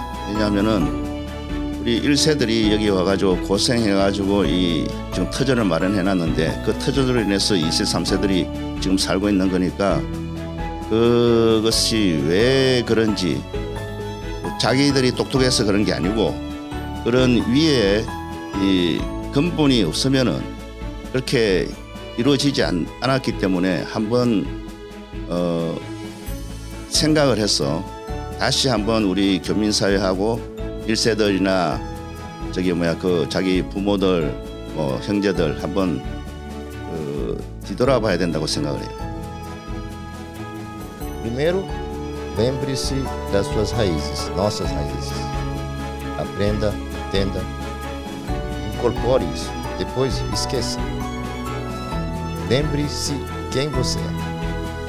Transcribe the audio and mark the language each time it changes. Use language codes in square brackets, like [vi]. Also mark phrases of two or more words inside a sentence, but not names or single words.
[ko] 왜냐하면은 우리 1세들이 여기 와가지고 고생해가지고 지금 터전을 마련해놨는데 그 터전으로 인해서 2세, 3세들이 지금 살고 있는 거니까 그것이 왜 그런지 자기들이 똑똑해서 그런 게 아니고 그런 위에 이 근본이 없으면은 그렇게 이루어지지 않았기 때문에 한번 생각을 해서 다시 한번 우리 교민사회하고 1세들이나 그 자기 부모들, 뭐 형제들 한번 뒤돌아봐야 된다고 생각을 해요. [pt] Primeiro, lembre-se das suas raízes, nossas raízes. Aprenda, entenda, incorpore isso. Depois, esqueça. Lembre-se quem você é.